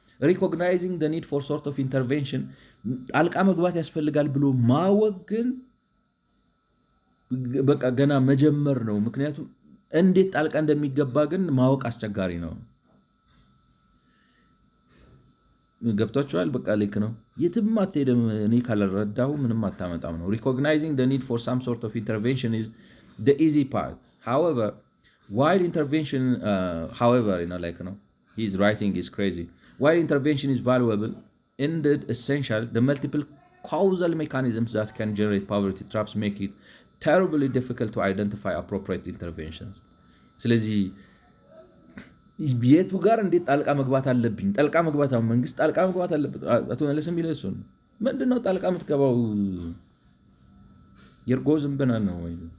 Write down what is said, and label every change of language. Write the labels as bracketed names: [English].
[English] recognizing the need for sort of intervention [Amharic] ጣልቃ መግባት ያስፈልጋል ብሎ ማወግን በቃ ገና መጀመር ነው። ምክንያቱም እንዴት ጣልቃ እንደሚገባ ግን ማወቅ አስቸጋሪ ነው። ገብቷችኋል? በቃ ልክ ነው። የትም አትሄድም እኔ ካልረዳሁ ምንም አታመጣም ነው። [English] recognizing the need for some sort of intervention is the easy part. However, while intervention like his writing is crazy. While intervention is valuable, indeed essential, the multiple causal mechanisms that can generate poverty traps make it terribly difficult to identify appropriate interventions. [Amharic] ስለዚህ የቱ ጋር እንዴት ጣልቃ መግባት አለብኝ? ጣልቃ መግባት መንግስት ጣልቃ መግባት አለበት። አቶ መለስ የሚለው እሱ ነው። ምንድነው ጣልቃ የምትገባው? የርጎ ዝንብና ነው ወይ?